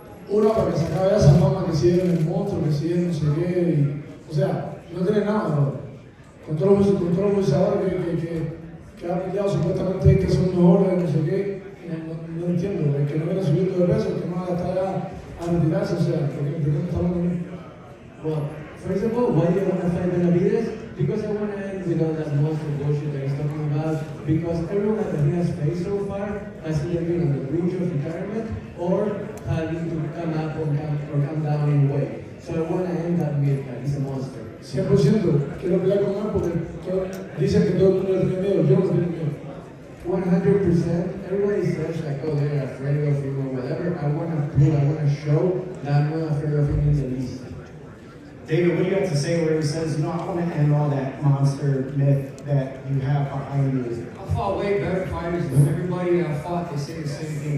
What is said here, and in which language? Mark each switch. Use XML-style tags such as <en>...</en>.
<es>Uno, para que se acabe esa fama que si era el monstruo, que si era no sé qué. O sea, no tiene nada, bro. Con todos los boxeadores que ha peleado supuestamente que son mejores, no sé qué. No entiendo, el que no viene subiendo de peso, el que no va a estar a retirarse, o sea, ¿por qué no está hablando de mí?</es> <en>Well, first of all, why do you want to fight Benavidez? Because I want to end with all that monster bullshit that he's talking about. Because everyone that he has faced so far has either been on the bridge of retirement or having to come up or come down in weight. So I want to end that with that he's a monster.</en> <es>100% quiero pelear con él porque dicen que todo el mundo le tiene miedo, yo no tengo miedo.</es> <en>100%, everybody says like, oh, they're afraid of him or whatever. I want to show that I'm not afraid of him in the least. David, what do you have to say where he says, I want to end all that monster myth that you have behind you? I fought way better fighters than everybody that I fought. They say the same thing.</en>